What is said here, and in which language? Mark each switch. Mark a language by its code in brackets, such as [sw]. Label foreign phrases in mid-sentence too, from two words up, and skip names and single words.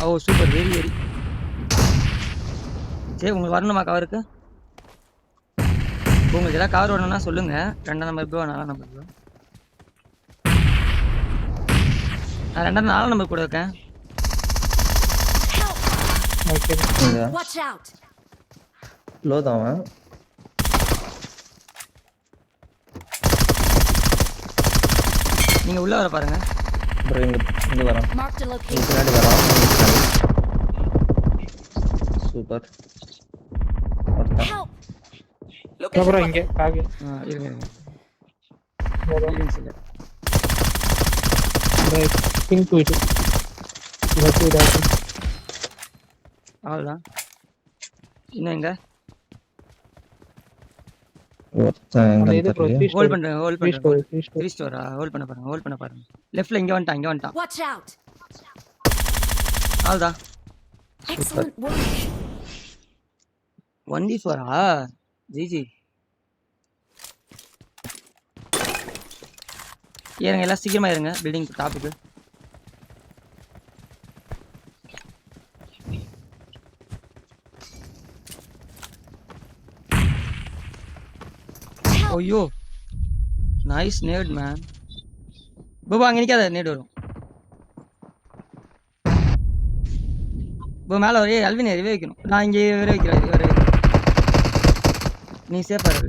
[ta] ஓ [en] super very [ta] சரி உங்களுக்கு வரணுமா கவருக்கு? உங்களுக்கு ஏதாவது கவர் வரணும்னா சொல்லுங்க. 2ஆம் [en] number bro [ta] 4ஆம் [en] number bro. [ta] நான் 2ஆம் 4ஆம் நம்பர் கூட இருக்கேன். [en] Watch out! [ta] லோ தான் அவன். நீங்க உள்ள வர பாருங்க. ப்ரோ இங்க வரான். [en] Marked a location. [ta] பின்னாடி வரான். சூப்பர். ஒருத்தன். [en] Help! [ta] ப்ரோ இங்க காவி. இருங்க. பிங்க் வீடு. அவ்வளோதான். இன்னும் எங்க ஒருத்தன் அந்த எங்கன்னு இது ப்ரோ தெரியல. ஹோல்ட் பண்றேன் ஹோல்ட் த்ரீ பண்றேன் ஸ்டோரி 3 ஸ்டோரா ஹோல்ட் பண்ண பாருங்க லெஃப்ட்ல இங்க வந்துட்டான் [en] Watch out! [ta] அவ்வளவுதான் [en] Excellent work. [ta] 1v4ஆ ஜிஜி ஏறுங்க எல்லாம் சீக்கிரமா ஏறுங்க [en] building top [ta] ஐயோ [en] nice nade man [ta] பாபா அங்க நிக்காத நேட் வரும் போ மேல ஒரே அல்வின் ரிவே வைக்கணும் நான் இங்கே வேற வைக்கிறேன் நீ சேஃபா இரு